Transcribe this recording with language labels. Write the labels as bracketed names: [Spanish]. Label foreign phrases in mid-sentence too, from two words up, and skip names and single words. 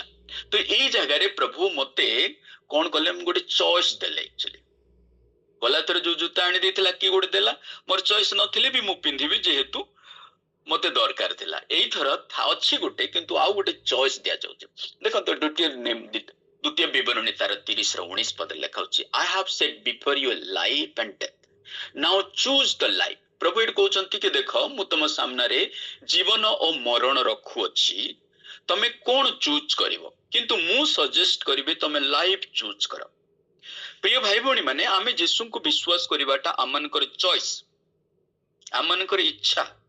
[Odia] ତ ଏଇ ଜାଗାରେ ପ୍ରଭୁ ମତେ କଣ କଲେ, ମୁଁ ଗୋଟେ ଚଏସ୍ ଦେଲେ। ଆକ୍ଚୁଆଲି ଗଲା ଥର ଯୋଉ ଜୋତା ଆଣି ଦେଇଥିଲା କିଏ ଗୋଟେ ଦେଲା, ମୋର ଚଏସ୍ ନଥିଲେ ବି ମୁଁ ପିନ୍ଧିବି, ଯେହେତୁ ମତେ ଦରକାର ଥିଲା। ଏଇଥର ଅଛି ଗୋଟେ, କିନ୍ତୁ ଆଉ ଗୋଟେ ଚଏସ୍ ଦିଆଯାଉଛି। ଦେଖନ୍ତୁ ଦ୍ୱିତୀୟ ବିବରଣୀ ତାର 30:19 ପଦରେ ଲେଖା ହଉଛି, [English] I have set before you life and death, now choose the life। [Odia] ପ୍ରଭୁ ଏଠି କହୁଛନ୍ତି କି ଦେଖ, ମୁଁ ତମ ସାମ୍ନାରେ ଜୀବନ ଓ ମରଣ ରଖୁଅଛି, ତମେ କଣ ଚୁଜ୍ କରିବ? କିନ୍ତୁ ମୁଁ ସଜେଷ୍ଟ କରିବି ତମେ [English] life choose [Odia] କର। ପ୍ରିୟ ଭାଇ ଭଉଣୀ ମାନେ, ଆମେ ଯୀଶୁଙ୍କୁ ବିଶ୍ୱାସ କରିବାଟା ଆମମାନଙ୍କର ଚଏସ୍, ଆମମାନଙ୍କର ଇଚ୍ଛା।